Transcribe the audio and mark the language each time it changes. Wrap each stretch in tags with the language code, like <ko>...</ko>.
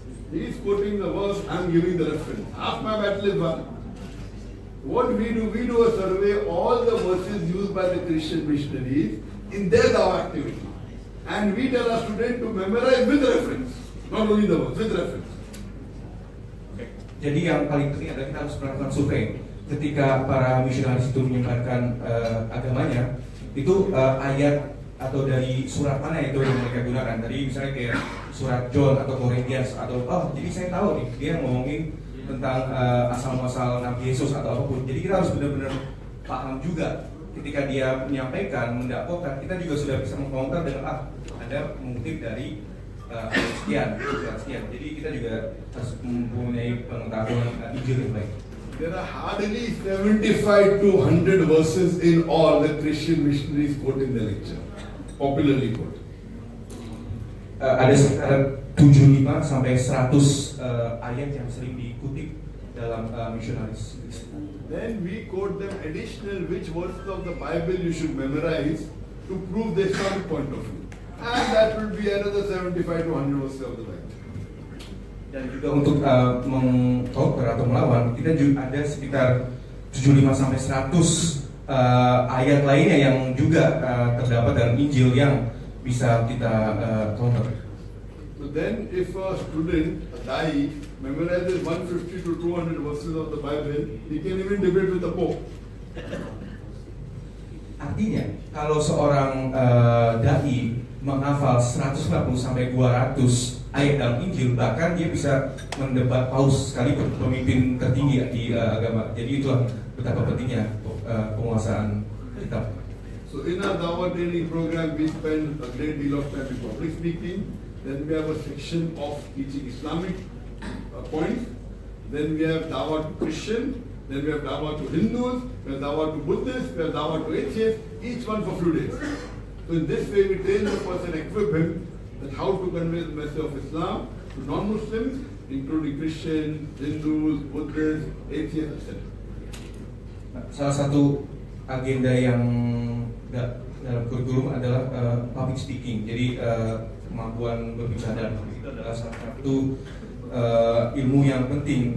<en>He's quoting the verse, I'm giving the reference. Half my battle is won. What we do a survey, all the verses used by the Christian missionaries in their dawah activity. And we tell our students to memorize with reference. Not only the verse, with reference.</en> <id>Jadi yang paling penting adalah kita harus melakukan survei. Ketika para misionaris itu menyebarkan agamanya, itu ayat atau dari surat mana itu yang mereka gunakan. Tadi misalnya kayak surat John atau Corinthians atau jadi saya tahu nih dia ngomongin tentang asal-muasal Nabi Yesus atau apapun. Jadi kita harus benar-benar paham juga ketika dia menyampaikan, mendakwakan, kita juga sudah bisa mengcounter dengan ada mengutip dari sekian. Jadi kita juga harus mempunyai pengetahuan Injil yang baik.</id> <en>There are hardly 75 to 100 verses in all the Christian missionaries quote in the lecture, popularly quote.</en> <id>Ada sekitar 75 sampai 100 ayat yang sering dikutip dalam missionaries.</id> <en>Then we quote them additional which verses of the Bible you should memorize to prove the Islamic point of view. And that will be another 75 to 100 verses of the Bible.</en> <id>Dan juga untuk mengcounter atau melawan, kita juga ada sekitar 75 sampai 100 ayat lainnya yang juga terdapat dalam Injil yang bisa kita counter.</id> <en>So then if a student, a dai, memorizes 150 to 200 verses of the Bible, he can even debate with the Pope.</en> <id>Artinya, kalau seorang dai menghafal 150 sampai 200 ayat dalam Injil, bahkan dia bisa mendebat paus sekalipun, pemimpin tertinggi di agama. Jadi itulah betapa pentingnya penguasaan kitab.</id> <en>So in our Dawah training program, we spend a great deal of time in public speaking. Then we have a section of teaching Islamic points. Then we have Dawah to Christian. Then we have Dawah to Hindus. We have Dawah to Buddhists. We have Dawah to atheists. Each one for a few days. So in this way, we train the person, equip him that how to convey the message of Islam to non-Muslims, including Christians, Hindus, Buddhists, atheists, etc.</en> <id>Salah satu agenda yang dalam kurikulum adalah public speaking. Jadi kemampuan berbicara itu adalah salah satu ilmu yang penting.</id>